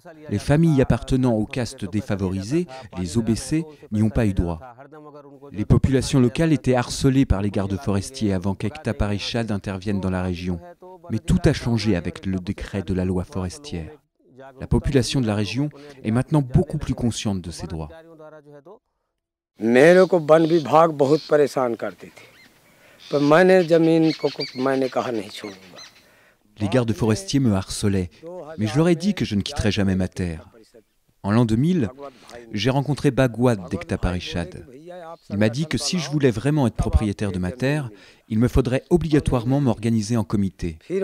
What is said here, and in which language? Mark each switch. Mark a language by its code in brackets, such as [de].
[fr] Les familles appartenant aux castes défavorisées, les OBC, n'y ont pas eu droit. Les populations locales étaient harcelées par les gardes forestiers avant qu'Ekta Parishad intervienne dans la région. Mais tout a changé avec le décret de la loi forestière. La population de la région est maintenant beaucoup plus consciente de ses droits. [hi] मेरे को one विभाग बहुत परेशान करती थी, पर मैंने जमीन को मैंने कहा नहीं छोड़ूंगा. [fr] Les gardes forestiers me harcelaient, mais je leur ai dit que je ne quitterais jamais ma terre. En l'an 2000, j'ai rencontré Bhagwat d'Ekta Parishad. Il m'a dit que si je voulais vraiment être propriétaire de ma terre, il me faudrait obligatoirement m'organiser en comité.